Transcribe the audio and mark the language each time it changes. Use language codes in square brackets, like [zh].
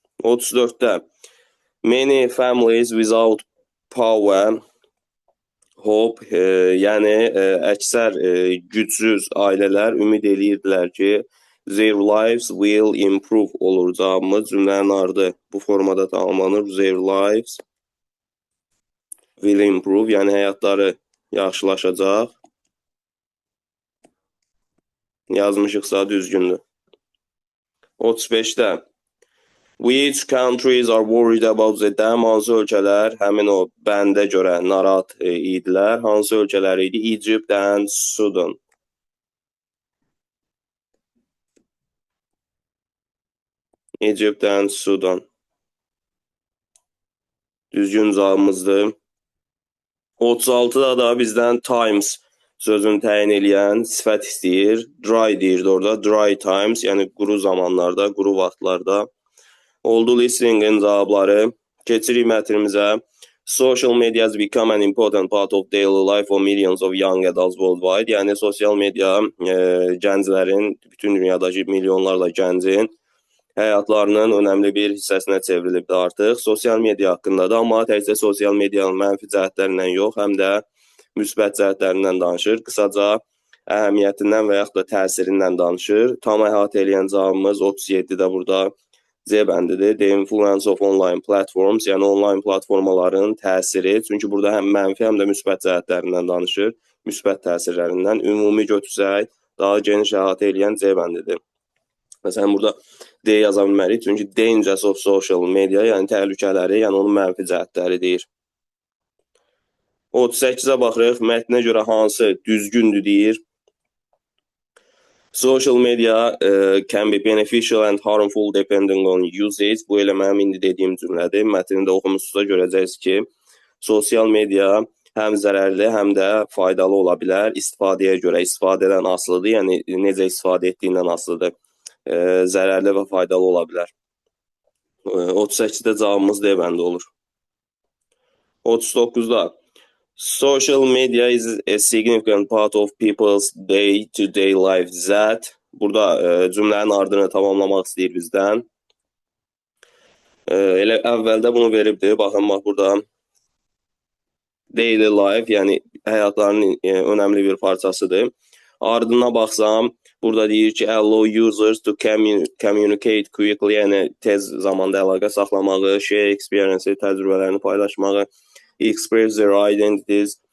[az] 34-də [en] many families without power hope, [az] yəni əksər gücsüz ailələr ümid eləyirdilər ki, [en] their lives will improve [az] olur. Cavabımız cümlənin ardı bu formada tamamlanır. [en] Their lives will improve, [az] yəni həyatları yaxşılaşacaq. Yazmışıqsa düzgündür. 35-də which countries are worried about the dam? Hansı ölkələr həmin o bəndə görə narahat idilər? Hansı ölkələr idi? Egypt and Sudan. [en] Egypt and Sudan. [az] Düzgün cavabımızdır. 36-da da bizdən times sözünü təyin eləyən sifət istəyir. Dry deyirdi orada. Dry times, yəni quru zamanlarda, quru vaxtlarda. Oldu listingin cavabları. Keçirik mətnimizə. [en] Social media has become an important part of daily life for millions of young adults worldwide. [az] Yəni sosial media gənclərin, bütün dünyadakı milyonlarla gəncin həyatlarının önəmli bir hissəsinə çevrilibdir artıq. Sosial media haqqındadır, amma təkcə sosial medianın mənfi cəhətlərindən yox, həm də müsbət cəhətlərindən danışır. Qısaca əhəmiyyətindən və yaxud da təsirindən danışır. Tam əhatə eləyən cavabımız 37-də burada C bəndidir. [en] The influence of online platforms, [az] yəni online platformaların təsiri. Çünki burada həm mənfi, həm də müsbət cəhətlərindən danışır. Müsbət təsirlərindən. Ümumi götürsək, daha geniş əhatə eləyən C bəndidir. Məsələn, burada D yaza bilmərik, çünki [en] dangers of social media, [az] yəni təhlükələri, yəni onun mənfi cəhətləri deyir. 38-ə baxırıq, mətnə görə hansı düzgündür deyir. [en] Social media can be beneficial and harmful depending on usage. [az] Bu elə mənim indi dediyim cümlədir. Mətnində oxumusunuzda görəcəksiniz ki, sosial media həm zərərli, həm də faydalı ola bilər. İstifadəyə görə, istifadədən asılıdır, yəni necə istifadə etdiyindən asılıdır. Zərərli və faydalı ola bilər. 38-də cavabımız D bəndi olur. 39-da [en] social media is a significant part of people's day-to-day life that. [az] Burada cümlənin ardını tamamlamaq istəyir bizdən. Elə əvvəldə bunu veribdir. Baxın, bax burada daily life, yəni həyatlarının önəmli bir parçasıdır. Ardına baxsam, burada deyir ki, [en] allow users to communicate quickly, [az] yəni tez zamanda əlaqə saxlamağı, [en] share experience, [az] təcrübələrini paylaşmağı, [en] express their identities,